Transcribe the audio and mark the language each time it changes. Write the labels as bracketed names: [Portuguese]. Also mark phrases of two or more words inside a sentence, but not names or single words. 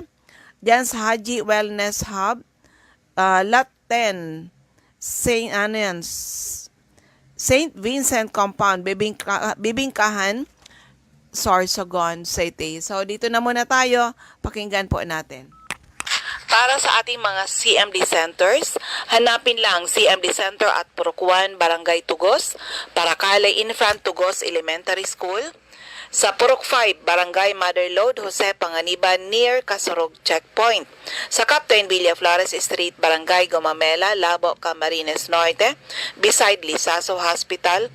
[Filipino] Diyan sa Haji Wellness Hub, Lot 10, St. Vincent Compound, Bibingkahan, Sorsogon City. So, dito na muna tayo. Pakinggan po natin. Para sa ating mga CMD centers, hanapin lang CMD Center at Purok 1, Barangay Tugos, Paracale [English] in front [Filipino] Tugos Elementary School. Sa Purok 5, Barangay Mother Lode, Jose Panganiban, near Kasurog Checkpoint. Sa Captain Villa Flores Street, Barangay Gomamela, Labo, Camarines Norte, beside Lisaso Hospital.